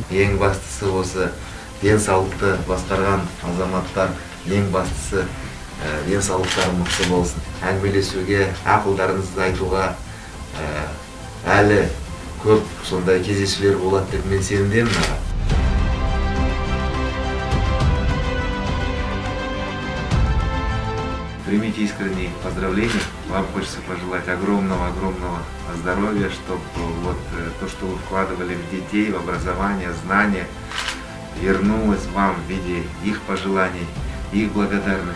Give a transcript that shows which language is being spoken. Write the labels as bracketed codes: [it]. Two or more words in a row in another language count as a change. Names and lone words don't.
[kk] Ең бастысы осы денсаулықты басқарған азаматтар, ең бастысы денсаулықтары мықты болсын. Әңгімелесуге, ақылдарыңызды айтуға әлі көп сондай кездесулер болады деп мен сенімдемін. [ru] Примите искренние поздравления. Вам хочется пожелать огромного здоровья, чтобы вот то, что вы вкладывали в детей, в образование, знания, вернулось вам в виде их пожеланий, их благодарности.